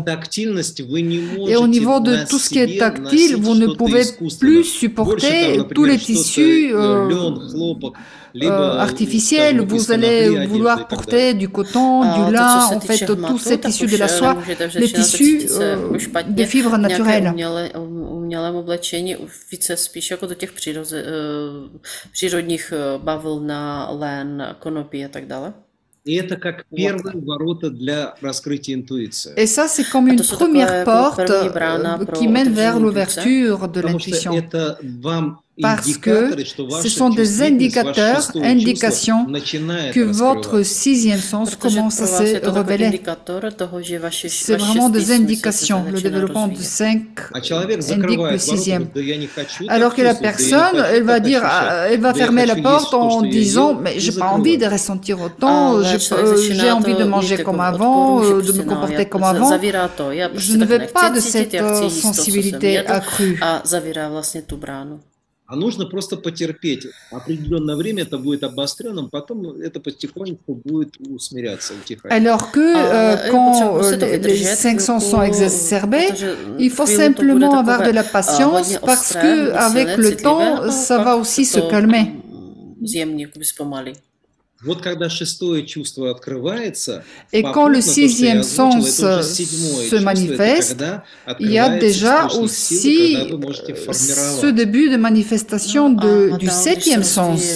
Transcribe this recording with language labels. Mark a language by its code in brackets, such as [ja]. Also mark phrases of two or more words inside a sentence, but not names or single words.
[fr] Et au niveau de tout ce qui est tactile, vous ne pouvez plus supporter tous les tissus artificiels. Vous allez vouloir porter du coton, du lin, en fait, tous ces tissus de la soie, les tissus de fibres naturelles. [cs] Umělém oblečení více spíš jako do těch přírodních bavlna, lén, konopí a tak dále. [fr] Et ça, c'est comme une première porte qui mène vers l'ouverture de l'intuition. Parce que ce sont des indicateurs, indications que votre sixième sens commence à se révéler. C'est vraiment des indications. Le développement du 5 indique le sixième. Alors que la personne, elle va dire, elle va fermer la porte en disant, mais j'ai pas envie de ressentir autant, j'ai envie de manger comme avant, de me comporter comme avant. Je ne veux pas de cette sensibilité accrue. [ru] А нужно просто потерпеть. Определенное время это будет обостренным, потом это потихоньку будет усмиряться, утихать. [fr] Alors que quand les cinq sens sont exacerbés, il faut simplement avoir de la patience parce que avec le temps, ça va aussi se calmer. Et quand le sixième sens se manifeste, il y a déjà aussi ce début de manifestation du septième sens.